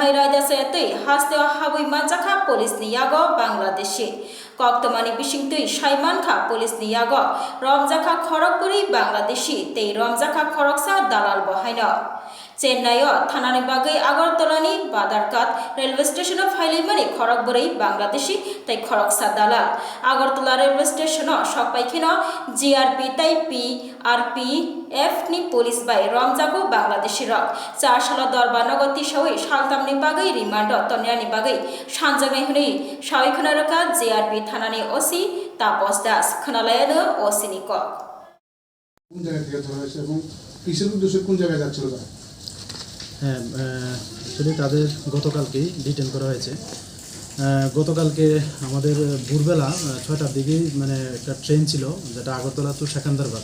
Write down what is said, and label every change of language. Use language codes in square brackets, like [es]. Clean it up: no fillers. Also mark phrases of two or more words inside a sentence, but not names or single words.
[trp] hai raida sayati hasteo habui manjakha police ni yago Bangladeshi koktomani bisingtui saimankha police ni yago romjakha khorokpuri Bangladeshi tei romjakha khoroksa dalal bo haino Chennai thanani bagai Agartala Badarkat railway station phailai khorokburi Bangladeshi tei khoroksa dalal Agartala railway station sokpaikino GRP tei PRPF ni police bai romjago Bangladeshi rok 4 sala dorba nogoti sawi saltamni bagai remand tonyani bagai sanjagnai huni sawi khonaraka GRP thanani OC Tapos Das khnalayano OC ni kok [bn] কোন জায়গা থেকে ধরা হয়েছে এবং কিসের উদ্দেশ্যে কোন জায়গায় যাচ্ছিল তারা? হ্যাঁ, অ্যাকচুয়ালি তাদের গতকালকেই ডিটেন করা হয়েছে। গতকালকে আমাদের ভোরবেলা 6টার দিকেই মানে একটা ট্রেন ছিল যেটা আগরতলা টু সেকেন্দ্রাবাদ।